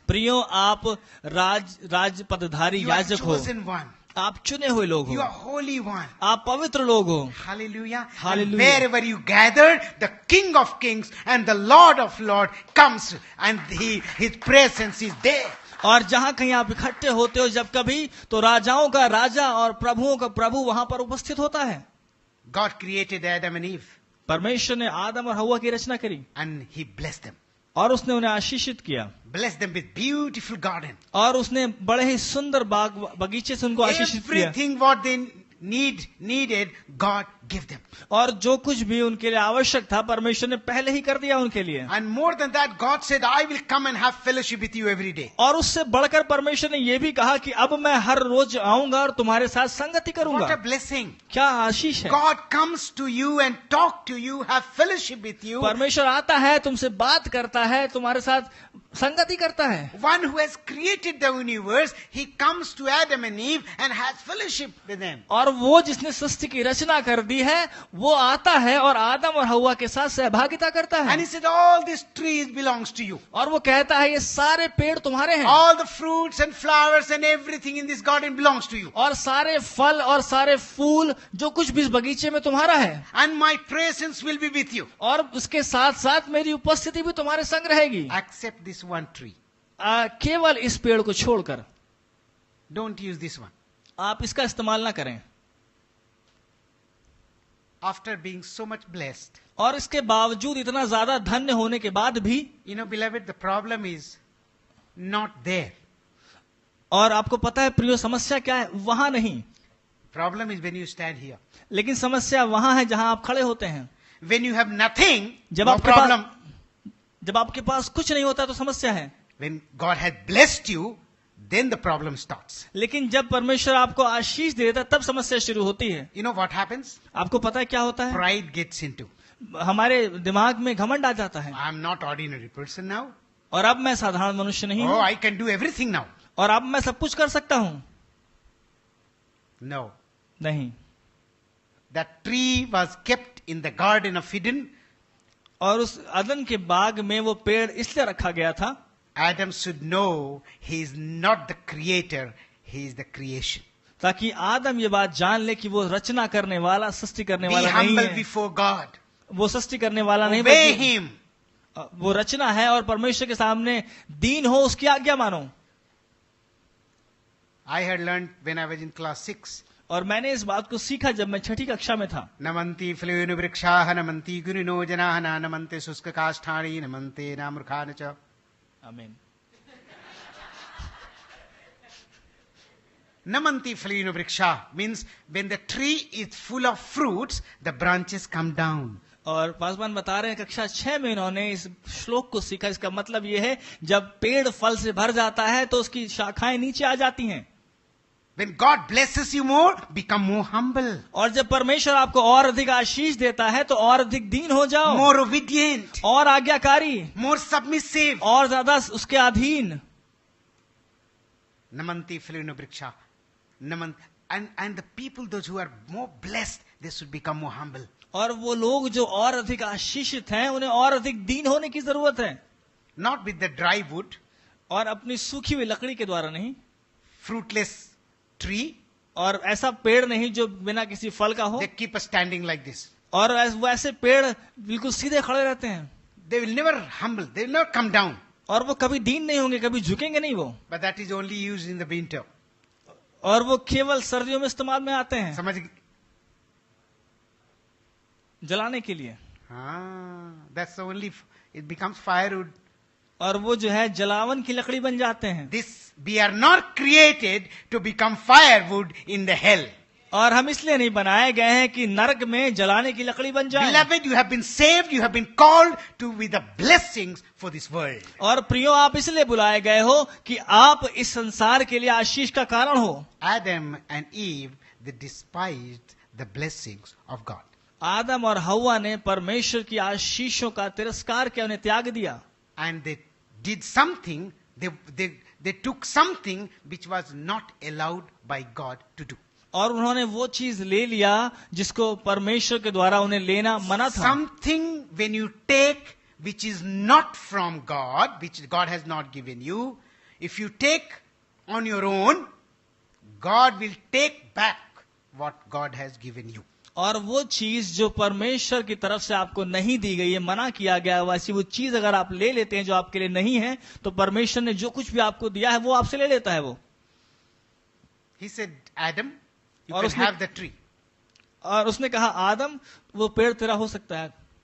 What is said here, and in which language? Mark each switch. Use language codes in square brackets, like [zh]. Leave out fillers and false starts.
[hi] प्रियो, आप राज पदधारी [en] You are [hi] याजक हो, [en] chosen one. [hi] आप चुने हुए लोग [en] You [hi] हो, [en] are holy one. [hi] आप पवित्र लोग हो। [en] Hallelujah. Hallelujah. And wherever you gather, the King of Kings and the Lord of Lords comes, and his presence is there. [hi] और जहाँ कहीं आप इकट्ठे होते हो जब कभी, तो राजाओं का राजा और प्रभुओं का प्रभु वहां पर उपस्थित होता है। [en] God created Adam and Eve, [hi] परमेश्वर ने आदम और हव्वा की रचना करी [en] and he blessed them. [hi] और उसने उन्हें आशीषित किया, [en] Blessed them with beautiful garden. [hi] और उसने बड़े ही सुंदर बगीचे से उनको आशीषित किया। [en] Everything what they needed, God gave them. [hi] और जो कुछ भी उनके लिए आवश्यक था परमेश्वर ने पहले ही कर दिया उनके लिए। [en] And more than that, God said, I will come and have fellowship with you every day. [hi] और उससे बढ़कर परमेश्वर ने यह भी कहा कि अब मैं हर रोज आऊंगा और तुम्हारे साथ संगति [en] What a [hi] करूंगा। [en] blessing. [hi] क्या आशीष है। [en] God comes to you and talk to you, have fellowship with you. [hi] परमेश्वर आता है, तुमसे बात करता है, तुम्हारे साथ संगति करता है। [en] One who has created the universe, he comes to Adam and Eve and has fellowship with them. [hi] और वो जिसने सृष्टि की रचना कर दी है वो आता है और आदम और हव्वा के साथ सहभागिता करता [en] And [hi] है। [en] he said, all these trees belongs to you. [hi] और वो कहता है ये सारे पेड़ तुम्हारे हैं, [en] All the fruits and flowers and everything in this garden belongs to you. [hi] और सारे फल और सारे फूल जो कुछ भी इस बगीचे में तुम्हारा है, [en] And my presence will be with you. [hi] और उसके साथ साथ मेरी उपस्थिति भी तुम्हारे संग रहेगी, [en] Accept this one tree. [hi] केवल इस पेड़ को छोड़कर। [en] Don't use this one. [hi] आप इसका इस्तेमाल ना करें। [en] After being so much blessed. [hi] और इसके बावजूद इतना ज्यादा धन्य होने के बाद भी, [en] You know, beloved, the problem is not there. [hi] और आपको पता है प्रियो समस्या क्या है, वहां नहीं, [en] Problem is when you stand here. [hi] लेकिन समस्या वहां है जहां आप खड़े होते हैं। [en] When you have nothing, [hi] जब [en] no [hi] आपके [en] problem. [hi] जब आपके पास कुछ नहीं होता तो समस्या है, [en] When God has blessed you, then the problem starts. [hi] लेकिन जब परमेश्वर आपको आशीष दे देता है तब समस्या शुरू होती है। [en] You know what happens? [hi] आपको पता है क्या होता है, [en] Pride gets into. [hi] हमारे दिमाग में घमंड आ जाता है, [en] I'm not ordinary person now. [hi] और अब मैं साधारण मनुष्य नहीं [en] Oh, [hi] हूं, [en] I can do everything now. [hi] और अब मैं सब कुछ कर सकता हूं। [en] No. [hi] नहीं, [en] That tree was kept in the Garden of Eden. [hi] और उस अदन के बाग में वो पेड़ इसलिए रखा गया था, [en] Adam should know he is not the creator, he is the creation. [hi] ताकि आदम ये बात जान ले कि वो रचना करने वाला, सृष्टि करने [en] Be [hi] वाला नहीं [en] humble [hi] है, [en] before God. [hi] वो सृष्टि करने वाला नहीं, [en] Obey [hi] बल्कि [en] him. [hi] वो रचना है, और परमेश्वर के सामने दीन हो, उसकी आज्ञा मानो। [en] I had learned when I was in class 6. [hi] और मैंने इस बात को सीखा जब मैं छठी कक्षा में था। [sa] नमन्ति फलेनु वृक्षाः नमन्ति गुरुनो जनाः नमन्ते शुष्क काष्ठानि नमन्ते नामृखान् च। [hi] आमीन। [sa] Namanti Falinu Vriksha [en] means when the tree is full of fruits, the branches come down. [hi] और पासवान बता रहे हैं कक्षा 6 में इन्होंने इस श्लोक को सीखा। इसका मतलब यह है जब पेड़ फल से भर जाता है तो उसकी शाखाएं नीचे आ जाती हैं। [en] When God blesses you more, become more humble, [hi] और जब परमेश्वर आपको और अधिक आशीष देता है तो और अधिक दीन हो जाओ, [en] more obedient, [hi] और आज्ञाकारी, [en] more submissive. [hi] और ज्यादा उसके अधीन। [sa] Namanti Falinu Vriksha. [en] And the people, those who are more blessed, they should become more humble. [hi] और वो लोग जो और अधिक आशीषित हैं उन्हें और अधिक दीन होने की जरूरत है। [en] Not with the dry wood, [hi] और अपनी सूखी हुई लकड़ी के द्वारा नहीं, [en] fruitless tree. [hi] और ऐसा पेड़ नहीं जो बिना किसी फल का हो, [en] They keep standing like this. [hi] और वो ऐसे पेड़ बिल्कुल सीधे खड़े रहते हैं, [en] They will never humble. They will never come down. [hi] और वो कभी दीन नहीं होंगे, कभी झुकेंगे नहीं वो, [en] But that is only used in the winter. [hi] और वो केवल सर्दियों में इस्तेमाल में आते हैं, समझ जलाने के लिए। [en] that's the only, it becomes firewood. [hi] और वो जो है जलावन की लकड़ी बन जाते हैं। [en] This, we are not created to become firewood in the hell. [hi] और हम इसलिए नहीं बनाए गए हैं कि नरक में जलाने की लकड़ी बन जाए। [en] Beloved, you have been saved, you have been called to be the blessings for this world. [hi] और प्रियो, आप इसलिए बुलाए गए हो कि आप इस संसार के लिए आशीष का कारण हो। [en] Adam and Eve, they despised the blessings of God. [hi] आदम और हव्वा ने परमेश्वर की आशीषों का तिरस्कार किया, उन्हें त्याग दिया। [en] And they did something, they took something which was not allowed by God to do. [hi] और उन्होंने वो चीज ले लिया जिसको परमेश्वर के द्वारा उन्हें लेना मना था। [en] Something when you take which is not from God, which God has not given you, if you take on your own, God will take back what God has given you. [hi] और वो चीज जो परमेश्वर की तरफ से आपको नहीं दी गई है, मना किया गया है, वैसी वो चीज अगर आप ले लेते हैं जो आपके लिए नहीं है, तो परमेश्वर ने जो कुछ भी आपको दिया है वो आपसे ले लेता है वो. [en] He said, Adam, you [hi] और [en] can [hi] उसने- [en] have the tree. [hi] और उसने कहा, आदम वो पेड़ तेरा हो सकता है